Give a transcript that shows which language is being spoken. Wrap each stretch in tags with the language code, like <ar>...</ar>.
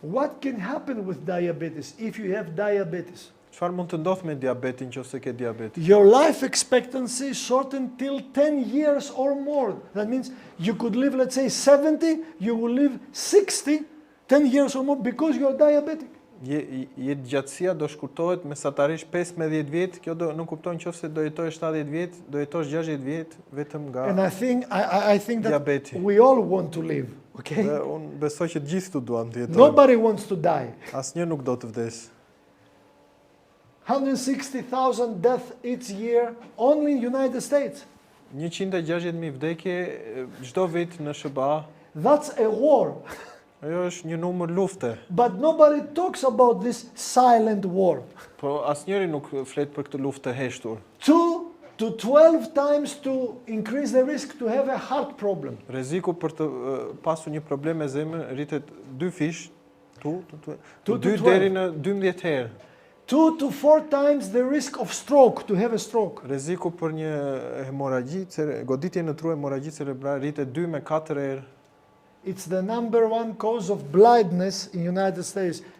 <en>What can happen with diabetes if you have diabetes?</en> <sq>Çfarë mund të ndodh me diabetin nëse ke diabet?</sq> <en>Your life expectancy shortened till 10 years or more. That means you could live, let's say 70, you will live 60, 10 years or more because you are diabetic.</en> <sq>Jetë gjatësia do shkurtohet mesatarisht 15 vjet, kjo do nuk kupton nëse do jetosh 70 vjet, do jetosh 60 vjet vetëm nga</sq> <en>And I think that</en> <sq>diabeti.</sq> <en>We all want to live, okay?</en> <sq>Dhe unë besoj që të gjithë duam të jetojmë.</sq> <en>Nobody wants to die.</en> <sq>Asnjë nuk do të vdes.</sq> <en>160,000 deaths each year only in United States.</en> <sq>160,000 vdekje çdo vit në SBA.</sq> <en>That's a war.</en> <sq>Ajo është një numër lufte.</sq> <en>But nobody talks about this silent war.</en> <sq>Po asnjëri nuk flet për këtë luftë të heshtur.</sq> <en>2 to 12 times to increase the risk to have a heart problem.</en> <sq>Rreziku për të pasur një problem me zemrën rritet 2 fish, 2 deri në 12 herë.</sq> <en>2 to 4 times the risk of stroke, to have a stroke.</en> <sq>Rreziku për një hemoragji, goditje në tru hemoragji cerebrale rritet 2 me 4 herë.</sq> <en>It's the number one cause of blindness in United States.</en>